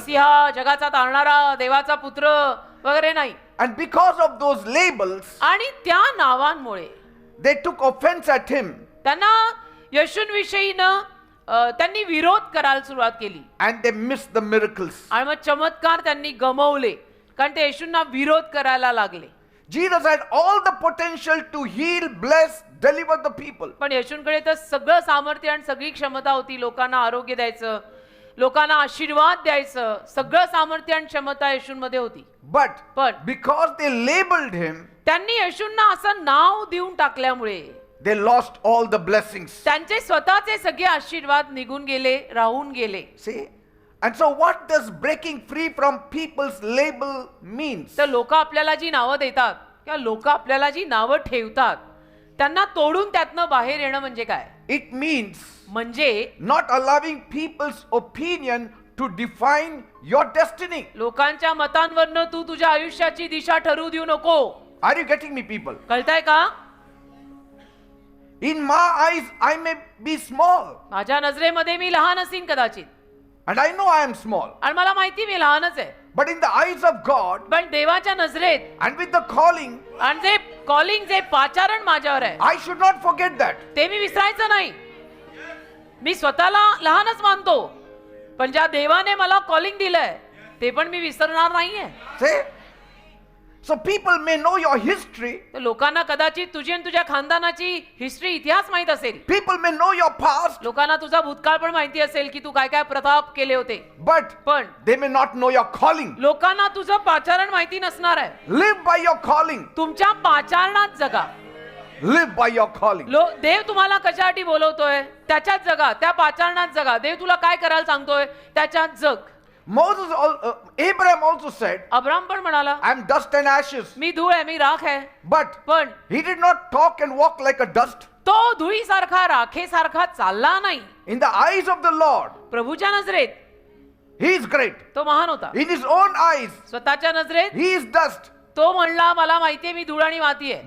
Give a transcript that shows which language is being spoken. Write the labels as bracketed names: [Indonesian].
[Marathi] मसीहा, जगाचा तारणारा, देवाचा पुत्र वगैरे नाही. [English] And because of those labels, [Marathi] आणि त्या नावांमुळे [English] they took offense at him [Marathi] त्यांना येशूंविषयी त्यांनी विरोध करायला सुरुवात केली [English] and they missed the miracles. [Marathi] आणि मग चमत्कार त्यांनी गमावले कारण ते येशूंना विरोध करायला लागले. [English] Jesus had all the potential to heal, bless, deliver the people. [Marathi] पण येशूंकडे तर सगळं सामर्थ्य आणि सगळी क्षमता होती. लोकांना आरोग्य द्यायचं, लोकांना आशीर्वाद द्यायचं, सगळं सामर्थ्य आणि क्षमता येशूंमध्ये होती. [English] But because they labeled him, [Marathi] त्यांनी येशूंना असं नाव देऊन टाकल्यामुळे [English] they lost all the blessings. [Marathi] त्यांचे स्वतःचे सगळे आशीर्वाद निघून गेले, राहून गेले. [English] See? And so what does breaking free from people's label means? [Marathi] तर लोक आपल्याला जी नावं देतात किंवा लोक आपल्याला जी नावं ठेवतात त्यांना तोडून त्यातनं बाहेर येणं म्हणजे काय? [English] It means [Marathi] म्हणजे [English] not allowing people's opinion to define your destiny. [Marathi] लोकांच्या मतांवरनं तू तुझ्या आयुष्याची दिशा ठरवू देऊ नको. [English] Are you getting me, people? [Marathi] कळतंय का? [English] In my eyes, I may be small. [Marathi] माझ्या नजरेमध्ये मी लहान असीन कदाचित [English] And I know I am small. [Marathi] आणि मला माहिती मी लहानच आहे. [English] But in the eyes of God, [Marathi] पण देवाच्या नजरेत [English] and with the calling, [Marathi] आणि जे कॉलिंग, जे पाचारण माझ्यावर आहे [English] I should not forget that. [Marathi] ते मी विसरायचं नाही. मी स्वतःला लहानच मानतो पण ज्या देवाने मला कॉलिंग दिलंय ते पण मी विसरणार नाहीये. [English] See? So people may know your history. [Marathi] तर लोकांना कदाचित तुझी आणि तुझ्या खानदानाची हिस्ट्री, इतिहास माहित असेल. [English] People may know your past. [Marathi] लोकांना तुझा भूतकाळ पण माहिती असेल की तू काय काय प्रताप केले होते. [English] But [Marathi] पण [English] they may not know your calling. [Marathi] लोकांना तुझं पाचारण माहिती नसणार आहे. [English] Live by your calling. [Marathi] तुमच्या पाचारणात जगा. [English] Live by your calling. [Marathi] देव तुम्हाला कशासाठी बोलवतोय त्याच्यात जगा, त्या पाचारणात जगा. देव तुला काय करायला सांगतोय त्याच्यात जग. [English] Abraham also said, [Marathi] अब्राम पण म्हणाला [English] I am dust and ashes. [Marathi] मी धूळ आहे, मी राख आहे. [English] But [Marathi] पण [English] he did not talk and walk like a dust. [Marathi] तो धुळीसारखा, राखेसारखा चालला नाही. [English] In the eyes of the Lord, [Marathi] प्रभूच्या नजरेत [English] he is great. [Marathi] तो महान होता. [English] In his own eyes, [Marathi] स्वतःच्या नजरेत [English] he is dust. [Marathi] तो म्हणला मला माहितीये मी धूळ आणि माती आहे.